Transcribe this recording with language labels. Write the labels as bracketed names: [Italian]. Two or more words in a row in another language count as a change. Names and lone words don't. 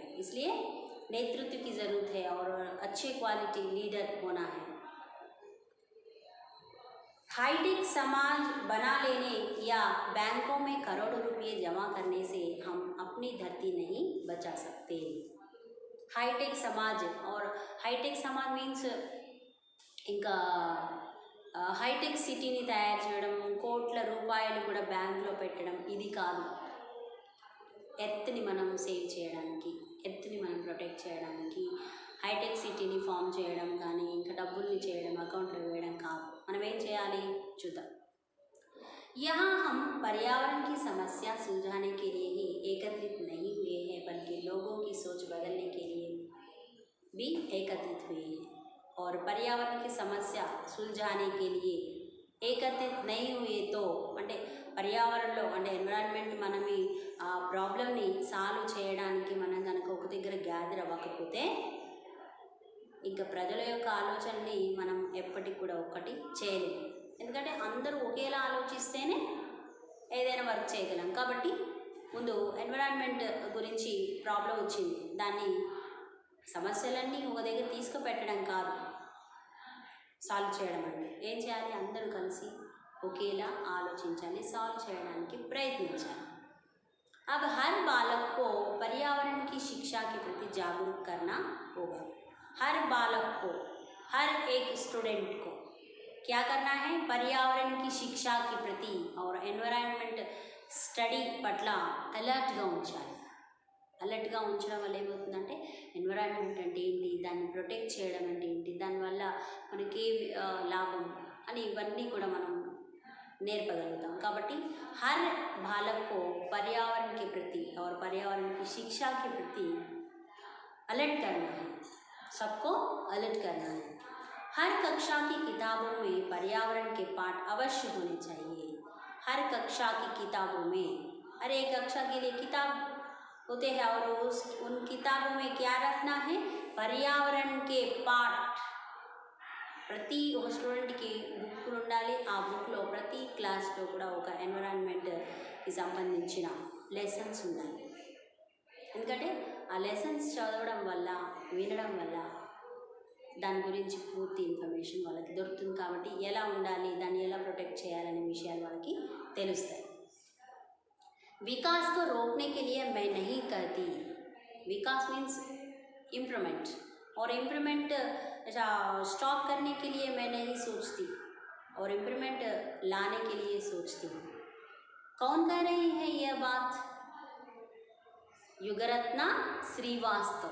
[Hindi] इसलिए नेतृत्व की ज़रूरत है और अच्छे [English] quality leader [Hindi] होना है. हाईटेक समाज बना लेने या बैंकों में करोड़ों रुपये जमा करने से हम अपनी धरती नहीं बचा सकते. हाईटेक समाज, और हाईटेक समाज मीन्स [Telugu] ఇంకా హైటెక్ సిటీని తయారు చేయడం, కోట్ల రూపాయలు కూడా బ్యాంకులో పెట్టడం, ఇది కాదు. ఎర్త్ని మనం సేవ్ చేయడానికి, ఎర్త్ని మనం ప్రొటెక్ట్ చేయడానికి హైటెక్ సిటీని ఫామ్ చేయడం కానీ ఇంకా డబ్బుల్ని చేయడం, అకౌంట్లో వేయడం కాదు. మనం ఏం చేయాలి చూద్దాం. [Hindi] यहाँ हम पर्यावरण की समस्या सुलझाने के लिए ही एकत्रित नहीं हुए हैं, बल्कि लोगों की सोच बदलने के लिए भी एकत्रित हुए हैं. और पर्यावरण की समस्या सुलझाने के लिए एकत्रित नहीं हुए तो [Telugu] అంటే పర్యావరణంలో అంటే ఎన్విరాన్మెంట్ మనమి ఆ ప్రాబ్లమ్ని సాల్వ్ చేయడానికి మనం కనుక ఒక దగ్గర గ్యాదర్ అవ్వకపోతే ఇంకా ప్రజల యొక్క ఆలోచనని మనం ఎప్పటికి కూడా ఒక్కటి చేయలేము. ఎందుకంటే అందరూ ఒకేలా ఆలోచిస్తేనే ఏదైనా వర్క్ చేయగలం. కాబట్టి ముందు ఎన్విరాన్మెంట్ గురించి ప్రాబ్లం వచ్చింది, దాన్ని సమస్యలన్నీ ఒక దగ్గర తీసుకుపెట్టడం కాదు సాల్వ్ చేయడం. అంటే ఏం చేయాలి? అందరూ కలిసి ఒకేలా ఆలోచించాలి, సాల్వ్ చేయడానికి ప్రయత్నించాలి. [Hindi] अब हर बालक को पर्यावरण की शिक्षा के प्रति जागरूक करना होगा. हर बालक को, हर एक स्टूडेंट को क्या करना है, पर्यावरण की शिक्षा की प्रति और [Telugu] ఎన్విరాన్మెంట్ స్టడీ పట్ల అలర్ట్గా ఉంచాలి. అలర్ట్గా ఉంచడం వల్ల ఏమవుతుందంటే ఎన్విరాన్మెంట్ అంటే ఏంటి, దాన్ని ప్రొటెక్ట్ చేయడం అంటే ఏంటి, దానివల్ల మనకి లాభం అని ఇవన్నీ కూడా మనం నేర్పగలుగుతాం. [Hindi] కాబట్టి हर बालक को पर्यावरण के प्रति और पर्यावरण की शिक्षा के प्रति अलर्ट करना है, सबको अलर्ट करना है. हर कक्षा की किताबों में पर्यावरण के पाठ अवश्य होने चाहिए. हर कक्षा की किताबों में, हर एक कक्षा के लिए किताब होते हैं और उन किताबों में क्या रखना है, पर्यावरण के पाठ. [Telugu] ప్రతి ఒక స్టూడెంట్కి బుక్కులు ఉండాలి. ఆ బుక్లో ప్రతి క్లాస్లో కూడా ఒక ఎన్విరాన్మెంట్కి సంబంధించిన లెసన్స్ ఉన్నాయి. ఎందుకంటే ఆ లెసన్స్ చదవడం వల్ల, వినడం వల్ల దాని గురించి పూర్తి ఇన్ఫర్మేషన్ వాళ్ళకి దొరుకుతుంది. కాబట్టి ఎలా ఉండాలి, దాన్ని ఎలా ప్రొటెక్ట్ చేయాలనే విషయాలు వాళ్ళకి తెలుస్తాయి. [Hindi] विकास को रोकने के लिए मैं नहीं कहती. विकास [English] means improvement, [Hindi] और [English] improvement stop [Hindi] करने के लिए मैं नहीं सोचती और इम्प्रूवमेंट लाने के लिए सोचती हूँ. कौन कह रही है यह बात? युगरत्ना श्रीवास्तव.